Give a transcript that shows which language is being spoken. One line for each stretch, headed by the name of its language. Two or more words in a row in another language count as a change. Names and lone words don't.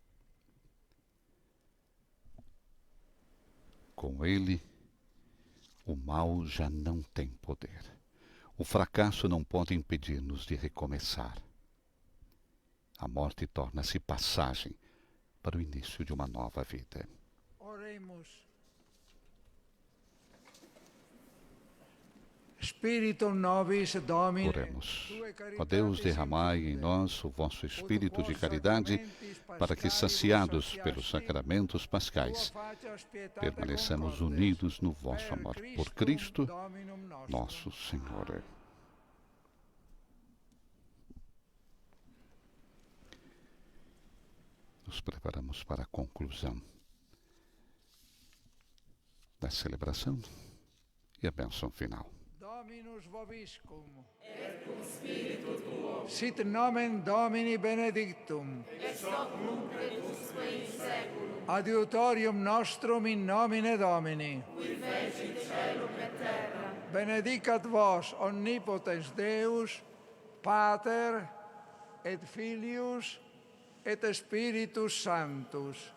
Portuguese: Com ele, o mal já não tem poder. O fracasso não pode impedir-nos de recomeçar. A morte torna-se passagem para o início de uma nova vida. Oremos.
Latin: Spiritum nobis Domine.
Portuguese: Oremos. Ó Deus, derramai em nós o vosso espírito de caridade, para que, saciados pelos sacramentos pascais, permaneçamos unidos no vosso amor. Por Cristo, nosso Senhor. Nos preparamos para a conclusão da celebração e a bênção final.
Latin: Dominus vobiscum. Et cum spiritu tuo. Sit nomen Domini benedictum. Ex hoc nunc usque in seculum. Adiutorium nostrum in nomine Domini. Qui fecit caelum et terra. Benedicat vos omnipotens Deus, Pater et Filius et Spiritus Sanctus.